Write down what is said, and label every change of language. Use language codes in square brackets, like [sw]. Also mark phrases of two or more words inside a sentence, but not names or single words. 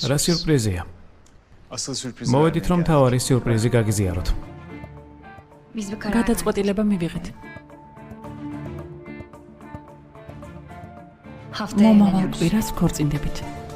[ka] რა [tr] sürpriz? [ka] სიურპრიზია. [tr] Asıl sürpriz. [ka] მოვედით, რომ თავარი სიურპრიზი გაგიზიაროთ. [tr] Biz bir karar verdik. [ka] გადაწყვეტილება მივიღეთ. [tr] Haftaya [ka] მომავალ [tr] evleniyoruz. [ka] კვირას ქორწინდებით.